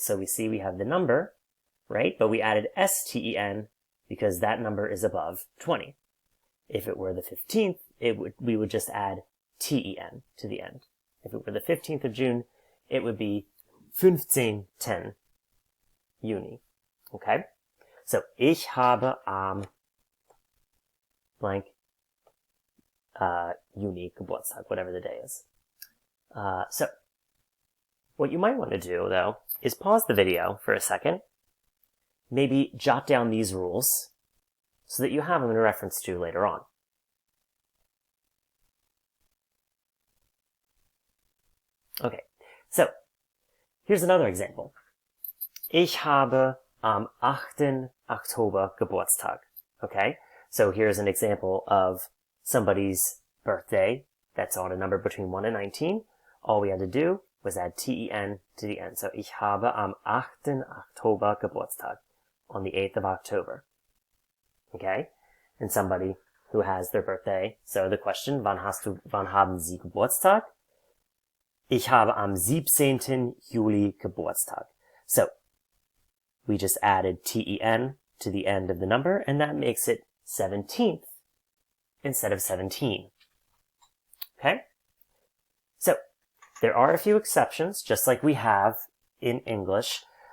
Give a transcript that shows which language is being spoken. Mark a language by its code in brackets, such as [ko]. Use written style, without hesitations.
[en] So we see we have the number, right? But we added S-T-E-N because that number is above 20. If it were the 15th, we would just add T-E-N to the end. If it were the 15th of June, it would be 15/10 Juni. Okay? [de] So, ich habe am blank Juni Geburtstag, [en] whatever the day is. So, what you might want to do, though, is pause the video for a second, maybe jot down these rules so that you have them in reference to later on. Okay, so here's another example. [de] Ich habe am 8. Oktober Geburtstag. [en] Okay, so here's an example of somebody's birthday that's on a number between 1 and 19. All we had to do was add T-E-N to the end. So, [de] ich habe am 8. Oktober Geburtstag. [en] On the 8th of October. Okay? And somebody who has their birthday. So the question, [de] wann haben Sie Geburtstag? Ich habe am 17. Juli Geburtstag. [en] So, we just added T-E-N to the end of the number, and that makes it 17th instead of 17. Okay? So, there are a few exceptions, just like we have in English.